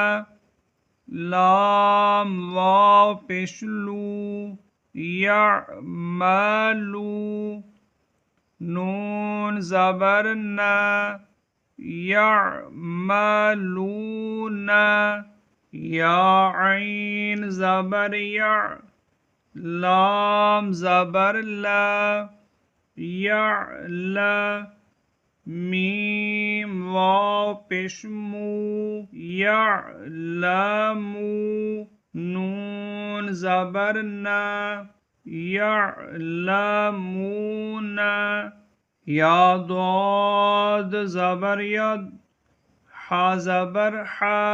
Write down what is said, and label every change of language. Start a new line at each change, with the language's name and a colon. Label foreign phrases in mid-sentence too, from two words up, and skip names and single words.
Urdu: لام واو پیش لو، یعملو، نون زبر یعملون، یا عین زبر یع، لام زبر لا، یعل، میم واو پیش مو، یعلمو، نون زبر یعلمون، یا ضاد زبر ید، ح زبر ح،